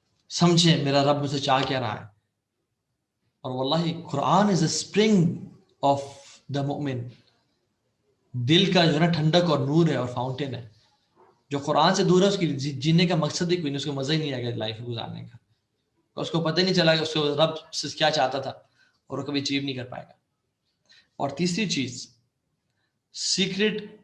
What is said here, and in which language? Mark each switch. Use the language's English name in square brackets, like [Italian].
[Urdu] سمجھیں میرا رب مجھ سے چاہ کیا رہا ہے. اور واللہ [English] قرآن is a spring of the mu'min. [Urdu] دل کا جو ہے نا ٹھنڈک اور نور ہے اور فاؤنٹین ہے. جو قرآن سے دور ہے اس کی جینے کا مقصد ہی کوئی نہیں, اس کو مزہ ہی نہیں آئے گا لائف گزارنے کا. اس کو پتہ ہی نہیں چلا کہ اس کو رب سے کیا چاہتا تھا, اور وہ کبھی اچیو نہیں کر پائے گا. اور تیسری چیز, سیکرٹ